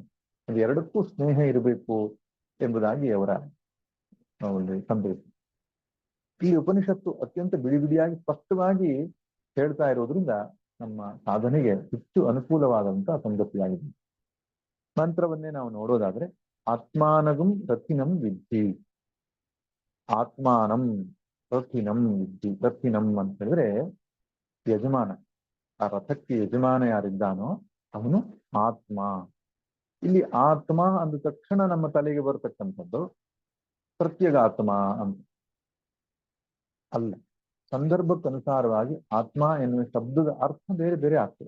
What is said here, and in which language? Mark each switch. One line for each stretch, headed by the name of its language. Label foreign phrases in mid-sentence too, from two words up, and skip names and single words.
Kannada: ಅದು ಎರಡಕ್ಕೂ ಸ್ನೇಹ ಇರಬೇಕು ಎಂಬುದಾಗಿ ಅವರ ಒಂದು ಸಂದೇಶ. ಈ ಉಪನಿಷತ್ತು ಅತ್ಯಂತ ಬಿಡಿ ಬಿಡಿಯಾಗಿ ಸ್ಪಷ್ಟವಾಗಿ ಹೇಳ್ತಾ ಇರೋದ್ರಿಂದ ನಮ್ಮ ಸಾಧನೆಗೆ ಹೆಚ್ಚು ಅನುಕೂಲವಾದಂತಹ ಸಂಗತಿಯಾಗಿದೆ. ಮಂತ್ರವನ್ನೇ ನಾವು ನೋಡೋದಾದ್ರೆ,
Sanskrit: ಆತ್ಮಾನಗಂ ರಥಿನಂ ವಿದ್ಧಿ, ಆತ್ಮಾನಂ ರಥಿನಂ ವಿದ್ಧಿ.
Kannada: ರಥಿನಂ ಅಂತ ಹೇಳಿದ್ರೆ ಯಜಮಾನ, ಆ ರಥಕ್ಕೆ ಯಜಮಾನ ಯಾರಿದ್ದಾನೋ ಅವನು ಆತ್ಮ. ಇಲ್ಲಿ ಆತ್ಮ ಅಂದ ತಕ್ಷಣ ನಮ್ಮ ತಲೆಗೆ ಬರತಕ್ಕಂಥದ್ದು ಪ್ರತ್ಯಗಾತ್ಮ ಅಂತ ಅಲ್ಲ. ಸಂದರ್ಭಕ್ಕನುಸಾರವಾಗಿ ಆತ್ಮ ಎನ್ನುವ ಶಬ್ದದ ಅರ್ಥ ಬೇರೆ ಬೇರೆ ಆಗ್ತದೆ.